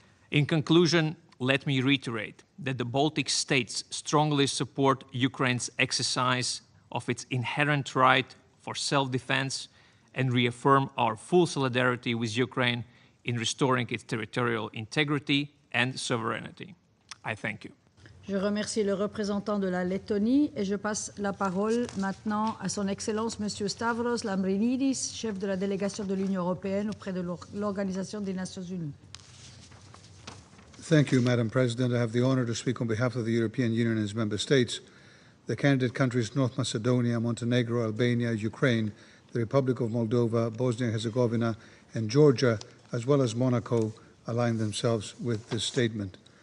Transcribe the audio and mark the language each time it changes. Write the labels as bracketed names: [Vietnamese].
[English] In conclusion, let me reiterate that the Baltic states strongly support Ukraine's exercise of its inherent right for self-defense and reaffirm our full solidarity with Ukraine in restoring its territorial integrity and sovereignty. I thank you. [French] Je remercie le représentant de la Lettonie et je passe la parole maintenant à son Excellence Monsieur Stavros Lambrinidis, chef de la délégation de l'Union européenne auprès de l'Organisation des Nations Unies. [English] Thank you, Madam President. I have the honor to speak on behalf of the European Union and its member states, the candidate countries North Macedonia, Montenegro, Albania, Ukraine, the Republic of Moldova, Bosnia and Herzegovina, and Georgia, as well as Monaco, align themselves with this statement.